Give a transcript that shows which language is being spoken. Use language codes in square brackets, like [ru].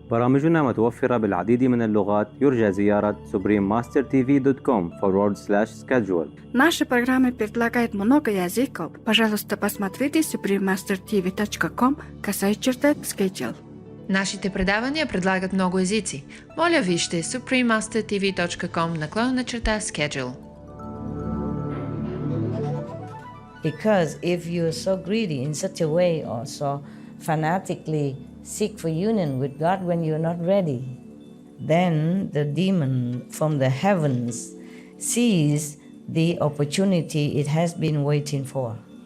[ar] برامجنا متوفرة بالعديد من اللغات. يرجى زيارة suprememastertv.com/schedule. [ru] Наши программы предлагают много языков. Пожалуйста, посмотрите suprememastertv.com/schedule. [bg] Нашите предавания предлагат много езици. Моля вижте suprememastertv.com/schedule. [en] Because if you're so greedy in such a way or so fanatically seek for union with God when you're not ready, then the demon from the heavens sees the opportunity it has been waiting for.